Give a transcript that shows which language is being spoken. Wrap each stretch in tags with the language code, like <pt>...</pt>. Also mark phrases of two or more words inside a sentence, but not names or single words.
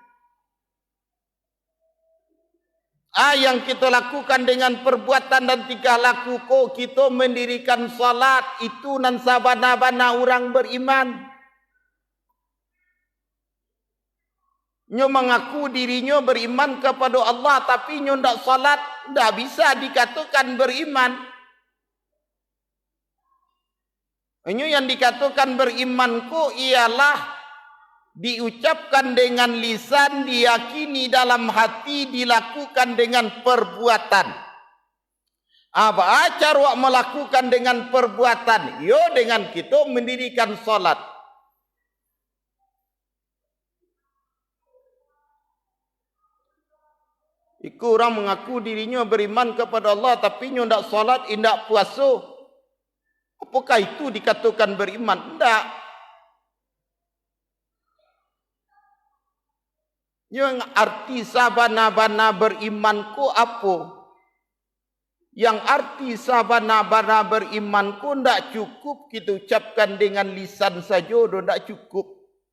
<id>Yang kita lakukan dengan perbuatan dan tingkah laku, kok kita mendirikan salat itu</id> <min>nan sabana-bana orang</min> <id>beriman. Nyo mengaku dirinya beriman kepada Allah tapi nyo ndak salat, ndak bisa dikatakan beriman. Nyo yang dikatakan beriman ku ialah diucapkan dengan lisan, diyakini dalam hati, dilakukan dengan perbuatan. Apa cara melakukan dengan perbuatan? Yo dengan kita mendirikan salat. Iku orang mengaku dirinya beriman kepada Allah tapi nyo ndak salat, ndak puasa. Apakah itu dikatakan beriman? Ndak. Yang arti sabana-bana beriman ku apa? Yang arti sabana-bana beriman ku ndak cukup kita ucapkan dengan lisan saja, ndak cukup.</id>